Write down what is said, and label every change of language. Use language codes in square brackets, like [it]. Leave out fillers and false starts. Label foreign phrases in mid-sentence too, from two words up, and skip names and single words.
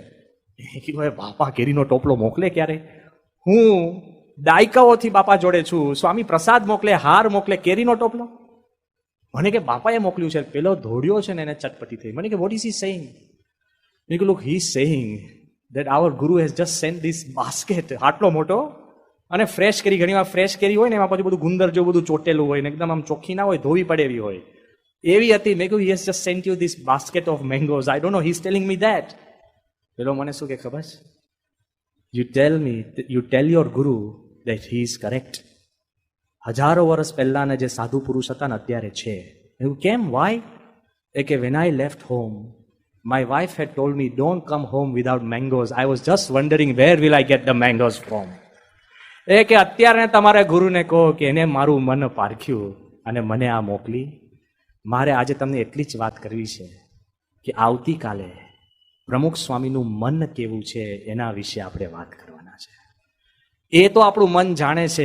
[gu] એ કીધું હવે બાપા કેરીનો ટોપલો મોકલે ક્યારે? હું દાયકાઓથી બાપા જોડે છું, સ્વામી પ્રસાદ મોકલે, હાર મોકલે, કેરીનો ટોપલો? મને કે બાપાએ મોકલ્યું છે. પેલો દોડ્યો છે ને એને ચટપટી થઈ. મને કે [en] what is he saying? [gu] મેં કહ્યું [en] look, he is saying that our guru has just sent this basket, [gu] આટલો મોટો, અને ફ્રેશ કેરી, ઘણી વાર ફ્રેશ કેરી હોય ને એમાં પછી બધું ગુંદર જેવું બધું ચોટેલું હોય ને એકદમ આમ ચોખ્ખી ના હોય, ધોવી પડે એવી હોય, એવી હતી. મેં કહ્યું [en] he has just sent you this basket of mangoes. I don't know, he is telling me that. [gu] પેલો મને શું કે ખબર છે? [en] you tell your guru that he is correct. [gu] હજારો વર્ષ પહેલાના જે સાધુ પુરુષ હતા ને અત્યારે છે. એવું કેમ? why? એ કે [en] when I left home, my wife had told me, don't come home without mangoes. I was just wondering, where will I get the mangoes from? [gu] એ કે અત્યારે તમારા ગુરુને કહો કે એને મારું મન પારખ્યું અને મને આ મોકલી. મારે આજે તમને એટલી જ વાત કરવી છે કે આવતીકાલે પ્રમુખ સ્વામીનું મન કેવું છે એના વિશે આપણે વાત કરવાના છે. એ તો આપણું મન જાણે છે.